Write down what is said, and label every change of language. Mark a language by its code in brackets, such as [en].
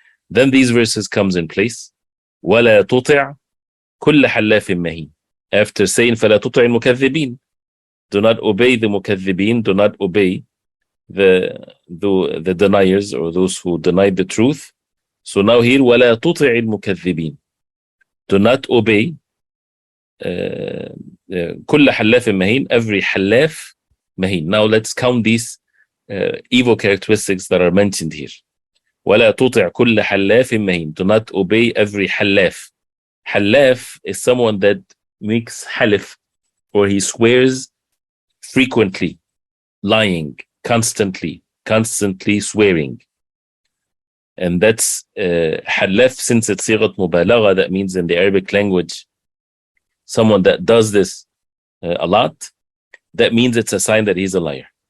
[en] Then these verses comes in place. [ar] وَلَا تُطِعْ كُلَّ حَلَّافٍ مَهِينٍ. [en] After saying [ar] فَلَا تُطِعِ الْمُكَذِّبِينَ, [en] do not obey the mukaththibin, do not obey the deniers, or those who denied the truth. So now here, [ar] وَلَا تُطِعِ الْمُكَذِّبِينَ, [en] do not obey [ar] كُلَّ حَلَّافٍ مَهِينٍ, [en] every [ar] حَلَّاف مَهِينٍ. [en] Now let's count these evil characteristics that are mentioned here. [ar] وَلَا تُطِعْ كُلَّ حَلَّافٍ مَهِينٍ, [en] do not obey every [ar] حَلَّاف. [en] حَلَّاف is someone that makes halif, or he swears frequently, lying, constantly swearing. And that's halaf, since it's sighat mubalagha, that means in the Arabic language, someone that does this a lot, that means it's a sign that he's a liar.